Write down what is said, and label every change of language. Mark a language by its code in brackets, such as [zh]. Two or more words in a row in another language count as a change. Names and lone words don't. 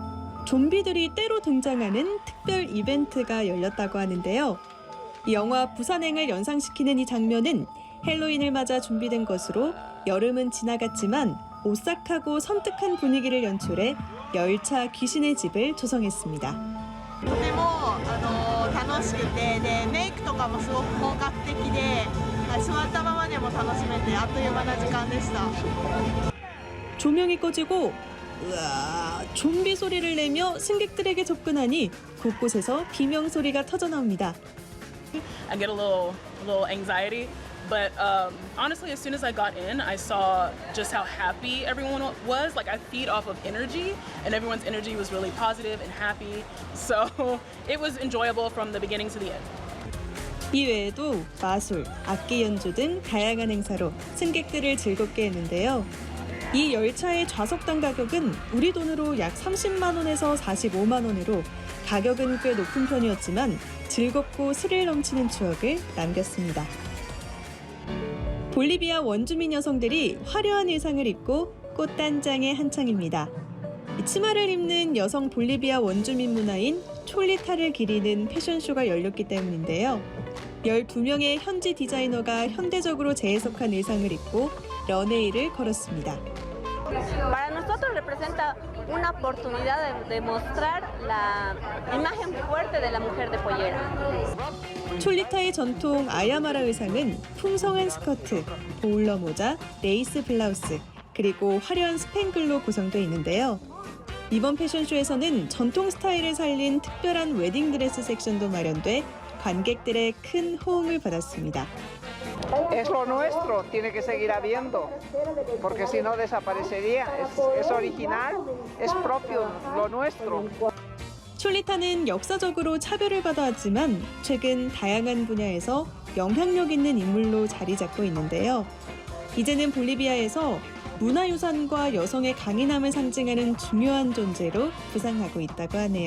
[ko] 좀비들이 때로 등장하는 특별 이벤트가 열렸다고 하는데요. 이 영화 부산행을 연상시키는 이 장면은 헬로윈을 맞아 준비된 것으로 여름은 지나갔지만 오싹하고 섬뜩한 분위기를 연출해 열차 귀신의 집을 조성했습니다. [ja] とても楽しくてでメイクとかもすごく本格的で座ったままでも楽しめてあっという間な時間でした。 [ko] 조명이 꺼지고 으아, 좀비 소리를 내며 승객들에게 접근하니 곳곳에서 비명 소리가 터져 나옵니다. [en] I get a little anxiety, but honestly, as soon as I got in, I saw just how happy everyone was. Like I feed off of energy, and everyone's energy was really positive and happy. So it was enjoyable from the beginning to the end. [ko] 이 외에도 마술, 악기 연주 등 다양한 행사로 승객들을 즐겁게 했는데요. 이 열차의 좌석당 가격은 우리 돈으로 약 30만 원에서 45만 원으로 가격은 꽤 높은 편이었지만 즐겁고 스릴 넘치는 추억을 남겼습니다. 볼리비아 원주민 여성들이 화려한 의상을 입고 꽃단장에 한창입니다. 치마를 입는 여성 볼리비아 원주민 문화인 촐리타를 기리는 패션쇼가 열렸기 때문인데요. 12명의 현지 디자이너가 현대적으로 재해석한 의상을 입고 런웨이를 걸었습니다. [es] Para nosotros representa una oportunidad de mostrar la imagen fuerte de la mujer de pollera. [ko] 촐리타의 전통 아야마라 의상은 풍성한 스커트, 보울러 모자, 레이스 블라우스, 그리고 화려한 스팽글로 구성되어 있는데요. 이번 패션쇼에서는 전통 스타일을 살린 특별한 웨딩드레스 섹션도 마련돼 관객들의 큰 호응을 받았습니다. [es] Es lo nuestro, tiene que seguir habiendo, porque si no desaparecería. Es original, es propio, lo nuestro. [ko] 촐리타는 역사적으로 차별을 받아왔지만 최근 다양한 분야에서 영향력 있는 인물로 자리 잡고 있는데요. 이제는 볼리비아에서 문화유산과 여성의 강인함을 상징하는 중요한 존재로 부상하고 있다고 하네요.